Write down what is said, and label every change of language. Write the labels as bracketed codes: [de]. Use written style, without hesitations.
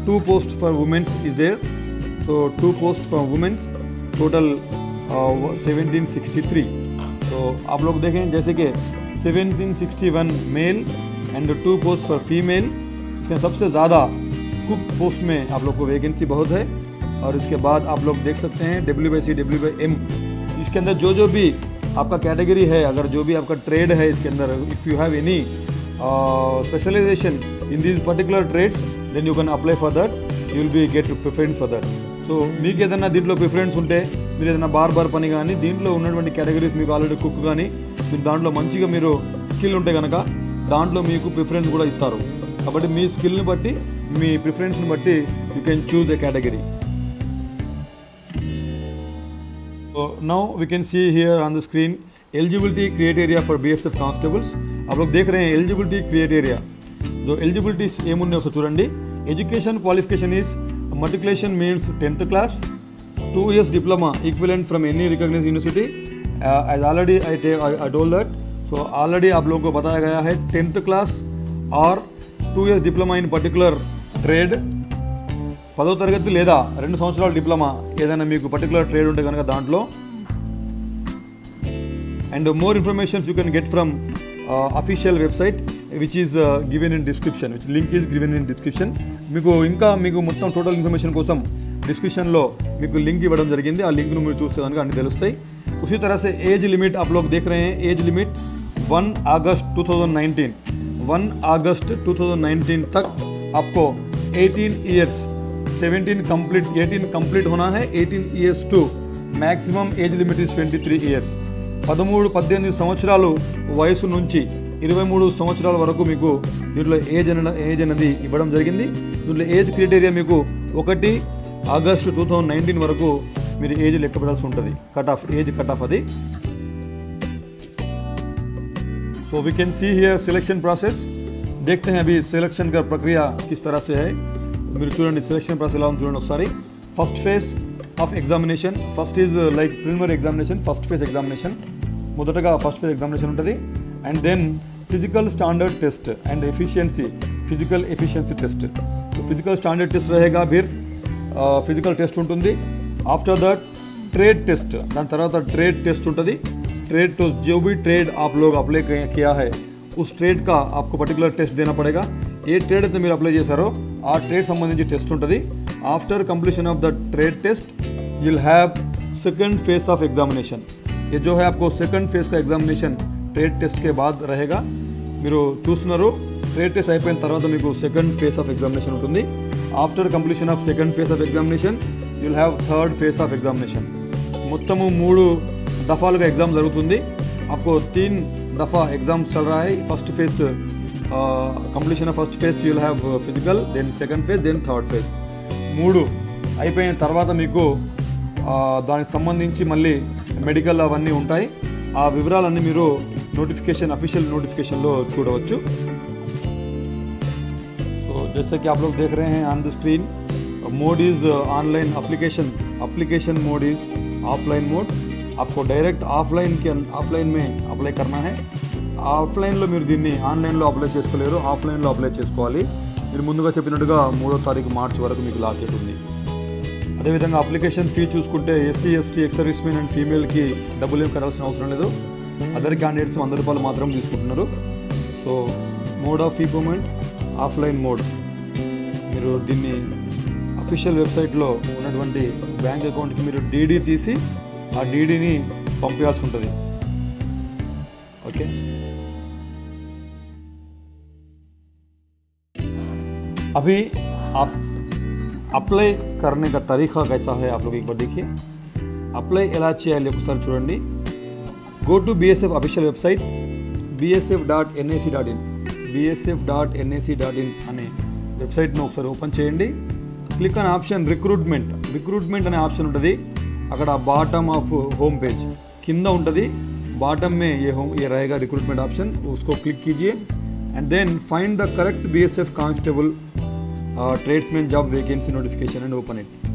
[en] 2 posts for women's is there. So 2 posts for women's, total 1763. [hi] तो आप लोग देखें जैसे कि 1761 male and 2 post for female. इसमें सबसे ज़्यादा कुक पोस्ट में आप लोग को वैकेंसी बहुत है. और इसके बाद आप लोग देख सकते हैं WBC, WBM. इसके अंदर जो भी आपका कैटेगरी है, अगर जो भी आपका ट्रेड है इसके अंदर, [en] If you have any specialization in these particular trades, then you can apply for that, you will be get preference for that. [te] So మీకు ఏదైనా దీంట్లో ప్రిఫరెన్స్ ఉంటే, మీరు ఏదైనా బార్బర్ పని కానీ దీంట్లో ఉన్నటువంటి కేటగిరీస్ మీకు ఆల్రెడీ కుక్ కానీ మీరు దాంట్లో మంచిగా మీరు స్కిల్ ఉంటే కనుక దాంట్లో మీకు ప్రిఫరెన్స్ కూడా ఇస్తారు. కాబట్టి మీ స్కిల్ని బట్టి, మీ ప్రిఫరెన్స్ని బట్టి [en] You can choose a category. So now we can see here on the screen eligibility criteria for BSF constables. [hi] आप लोग देख रहे हैं eligibility criteria. [te] जो eligibility ఏమున్నాయి ఒకసారి చూడండి. [en] Education qualification is matriculation means 10th class, 2 years diploma equivalent from any recognized university. As already I told that. So already [hi] आप लोगों को बताया गया है 10th class और 2 years diploma in particular trade. [te] 10వ తరగతి లేదా 2 సంవత్సరాల డిప్లొమా ఏదైనా మీకు పర్టికులర్ ట్రేడ్ ఉంటే కనుక దాంట్లో. [en] And more informations you can get from official website which is given in description, which link is given in description. [te] మీకు మొత్తం టోటల్ ఇన్ఫర్మేషన్ కోసం డిస్క్రిప్షన్లో మీకు లింక్ ఇవ్వడం జరిగింది. ఆ లింక్ను మీరు చూస్తే కనుక అన్ని తెలుస్తాయి. [hi] उसी तरह से एज लिमिट आप लोग देख रहे हैं. एज लिमिट 1 अगस्त 2019 तक आपको 18 ईयर्स 18 कंप्लीट होना है. [en] 18 years to maximum age limit is 23 years. [te] 13-18 సంవత్సరాలు వయసు నుంచి 23 సంవత్సరాల వరకు మీకు దీంట్లో ఏజ్ అనేది ఇవ్వడం జరిగింది. దీంట్లో ఏజ్ క్రైటీరియా మీకు 1 ఆగస్టు 2019 వరకు మీరు ఏజ్ లెక్క పెట్టాల్సి ఉంటుంది. ఏజ్ కట్ ఆఫ్ అది. [hi] So [en] We can see here selection process. [hi] देखते हैं अभी सिलेक्शन का प्रक्रिया किस तरह से है. [te] మీరు చూడండి సిలెక్షన్ ప్రాసెస్ ఎలా ఉంది చూడండి ఒకసారి. [en] First phase of examination. First is like preliminary examination, first phase examination. [te] మొదటగా ఫస్ట్ ఫేజ్ ఎగ్జామినేషన్ ఉంటుంది. [en] And then physical standard test and physical efficiency test. [hi] तो फिजिकल स्टैंडर्ड टेस्ट रहेगा, फिर फिजिकल टेस्ट ఉంటుంది. [en] after that trade test, [te] దాని తర్వాత [en] Trade test ఉంటుంది. [hi] Trade तो जो भी ट्रेड आप लोग अप्लाई किया है उस ट्रेड का आपको पर्टिकुलर टेस्ट देना पड़ेगा. [te] ఏ ట్రేడ్ అయితే మీరు అప్లై చేశారో ఆ ట్రేడ్ సంబంధించి టెస్ట్ ఉంటుంది. [en] After completion of the trade test you will have second phase of examination. [hi] ये जो है आपको सेकंड फेज का एग्जामिनेशन ट्रेड टेस्ट के बाद रहेगा. [te] మీరు చూస్తున్నారు ట్రేడ్ టెస్ట్ అయిపోయిన తర్వాత మీకు సెకండ్ ఫేజ్ ఆఫ్ ఎగ్జామినేషన్ ఉంటుంది. [en] After completion of second phase of examination you will have third phase of examination. [te] మొత్తము 3 దఫాలుగా ఎగ్జామ్ జరుగుతుంది. [hi] आपको 3 दफ़ा एग्जाम चल रहा है. [en] First phase completion of first phase you will have physical, then second phase, then third phase. [te] 3 అయిపోయిన తర్వాత మీకు దానికి సంబంధించి మళ్ళీ మెడికల్ అవన్నీ ఉంటాయి. ఆ వివరాలన్నీ మీరు नोटिफिकेशन ऑफिशियल नोटिफिकेशन लो చూడవచ్చు. [hi] तो जैसे कि आप लोग देख रहे हैं [en] On the screen, mode is online application mode is offline mode. [hi] आपको डायरेक्ट ऑफलाइन में अप्लाई करना है. [te] ఆఫ్లైన్లో మీరు దీన్ని ఆన్లైన్లో అప్లై చేసుకోలేరు, ఆఫ్లైన్లో అప్లై చేసుకోవాలి. మీరు ముందుగా చెప్పినట్టుగా 3వ తారీఖు మార్చి వరకు మీకు లాస్ట్ డేట్ ఉంది. అదేవిధంగా అప్లికేషన్ ఫీ చూసుకుంటే SC ST ex service men and ఫీమేల్కి డబ్బులు ఏం కట్టాల్సిన అవసరం లేదు. అదర్ క్యాండిడేట్స్ 100 రూపాయలు మాత్రం తీసుకుంటున్నారు. [en] So mode of fee payment offline mode. [te] మీరు దీన్ని అఫీషియల్ వెబ్సైట్లో ఉన్నటువంటి బ్యాంక్ అకౌంట్కి మీరు డీడీ తీసి ఆ డీడీని పంపించాల్సి ఉంటుంది. [hi] ओके, अभी आप अप्लाई करने का तरीका कैसा है आप लोग एक बार देखिए. [te] अप्लाई ఎలా చేయాలి ఒకసారి చూడండి. [en] go to BSF official website bsf.nac.in [te] అనే వెబ్సైట్ను ఒకసారి ఓపెన్ చేయండి. క్లిక్ అనే ఆప్షన్ రిక్రూట్మెంట్ అనే ఆప్షన్ ఉంటుంది అక్కడ [en] bottom of home page [te] కింద ఉంటుంది [hi] बॉटम में ये रहेगा रिक्रूटमेंट ऑप्शन उसको क्लिक कीजिए [en] And then find the correct BSF constable tradesman job vacancy notification and open it.